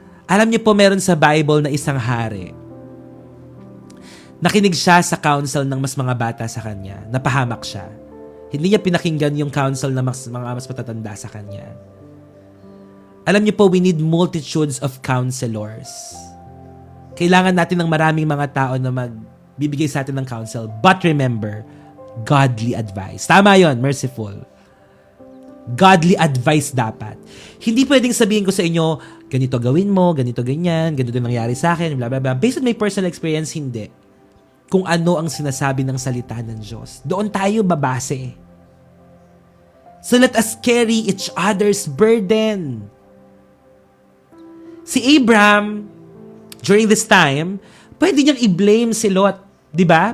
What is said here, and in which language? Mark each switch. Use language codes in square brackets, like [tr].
[tl] Alam niyo po, meron sa Bible na isang hari. Nakinig siya sa counsel ng mas mga bata sa kanya. Napahamak siya. Hindi niya pinakinggan yung counsel ng mga mas matatanda sa kanya. Alam niyo po, [en] we need multitudes of counselors. [tl] Kailangan natin ng maraming mga tao na magbibigay sa atin ng counsel. [en] But remember, godly advice. [tl] Tama yon, [en] merciful. [tl] Godly advice dapat. Hindi pwedeng sabihin ko sa inyo, ganito gawin mo, ganito ganyan, ganito nangyari sa akin, blah, blah, blah. [en] Based on my personal experience, hindi. [tl] Kung ano ang sinasabi ng salita ng Diyos. Doon tayo babase. [en] So let us carry each other's burden. [tl] Si Abraham, [en] during this time, [tl] pwede niyang i-blame si Lot. Diba?